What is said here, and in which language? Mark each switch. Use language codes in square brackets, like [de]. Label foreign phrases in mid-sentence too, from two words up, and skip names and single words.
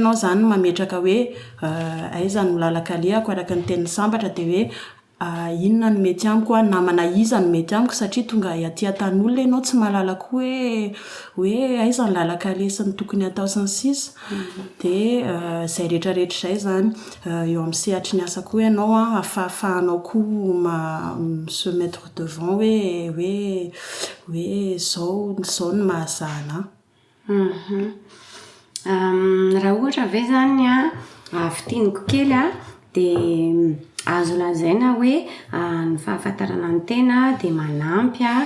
[mg] ianao zany mametraka hoe aiza no lalakalehako araka ny tenin'ny sambatra de hoe inona no mety amiko namana iza no mety amiko satria tonga aty an-tan'olona ianao tsy mahalala hoe aiza ny lalakaleha sy ny tokony atao sy ny sisa de zay rehetrarehetra zay zany eo amin'ny sehatry ny asa koa ianao ahafahanao koa [fr] se mettre devant [mg] hoe zao ny mahazahana raha ohatra ve zany fitiniko kely de azo lazaina hoe ny fahafantarana ny tena de manampy